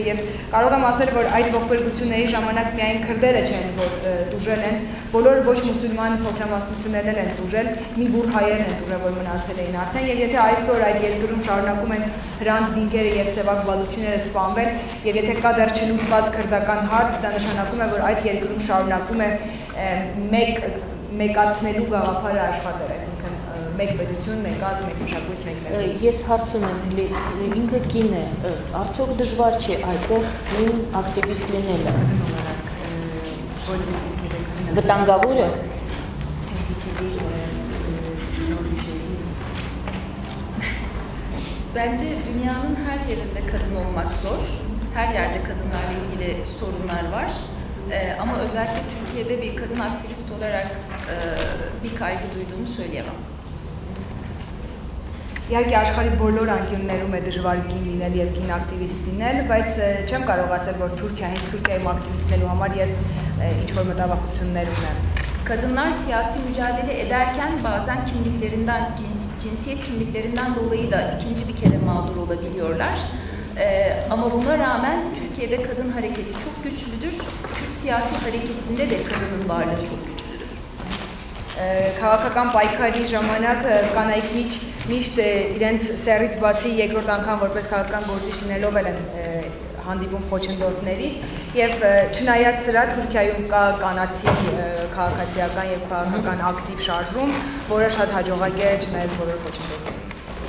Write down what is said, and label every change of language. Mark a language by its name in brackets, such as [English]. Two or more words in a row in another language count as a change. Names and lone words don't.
[Armenian] եւ կարող եմ ասել, որ այդ ողբերգությունների ժամանակ միայն քրդերը չեն, որ դուժել են, բոլոր ոչ մուսուլման փոքրամասնություններն են դուժել, մի բուր հայերն են դուժել, որ մնացել էին արդեն եւ եթե այսօր այդ երկրում շարունակում են Հրանտ Դինկերը եւ Սևակ Բալուչիները սպանվել եւ եթե կա դեռ չլուծված քրդական հարց, դա նշանակում է, որ այդ երկրում շարունակում է մեկացնելու գաղափարը աշխատել, այսինքն մեկ պետություն, մեկ ազգ, մեկ մշակույթ, մեկ լեզու։ Ես հարց ունեմ, ինքը կին է, արդյոք դժվար չի այդտեղ կին ակտիվիստ լինելը։ Վտանգավոր է։ [Turkish] Bence dünyanın her yerinde kadın olmak zor. Her yerde kadınlarla ilgili sorunlar var. Ama özellikle Türkiye'de bir kadın aktivist olarak bir kaygı duyduğumu söyleyemem. [Armenian] Իհարկե աշխարհի բոլոր անկյուններում է դժվար կին լինել եւ կին ակտիվիստ լինել, բայց չեմ կարող ասել, որ Թուրքիա, հենց Թուրքիայում ակտիվիստ լինելու համար ես ինչ-որ մտավախություններ ունեմ։ [Turkish] Kadınlar siyasi mücadele ederken bazen kimliklerinden, cinsiyet kimliklerinden dolayı da ikinci bir kere mağdur olabiliyorlar. Ama buna rağmen Türkiye'de kadın hareketi çok güçlüdür. Kürt siyasi hareketinde de kadının varlığı çok güçlüdür. [Armenian] Քաղաքական պայքարի ժամանակ կանայք միշտ իրենց սեռից բացի երկրորդ անգամ որպես քաղաքական գործիչ լինելով են հանդիպում խոչընդոտների եւ չնայած սրա Թուրքիայում կա կանացի քաղաքացիական եւ քաղաքական ակտիվ շարժում, որը շատ հաջողակ է չնայած բոլոր խոչընդոտներին։